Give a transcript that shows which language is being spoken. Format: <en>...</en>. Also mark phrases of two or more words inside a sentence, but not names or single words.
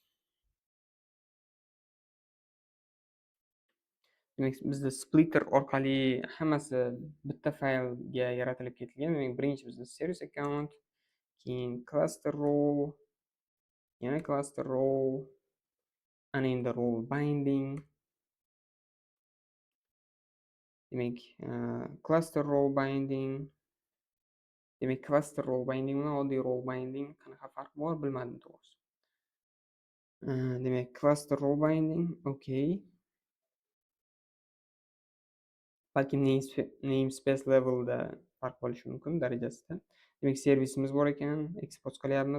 <uz>Demak, bizda splitter orqali hammasi bitta faylga yaratilib ketilgan. Demak, birinchi bizda</uz> <en>service account,</en> <uz>keyin</uz> <en>cluster role,</en> <uz>yana</uz> <en>cluster role,</en> <uz>ana endi</uz> <en>role binding.</en> <uz>Demak,</uz> <en>cluster role binding.</en> <uz>Demak,</uz> <en>cluster role binding</en> <uz>bilan oddiy</uz> <en>role binding</en> <uz>qanaqa farq bor bilmadim to'g'risi. Demak,</uz> <en>cluster role binding,</en> <uz>okay. Balki namespace levelda farq bo'lishi mumkin darajasida. Demak, servisimiz bor ekan, export qilyapmiz.</uz>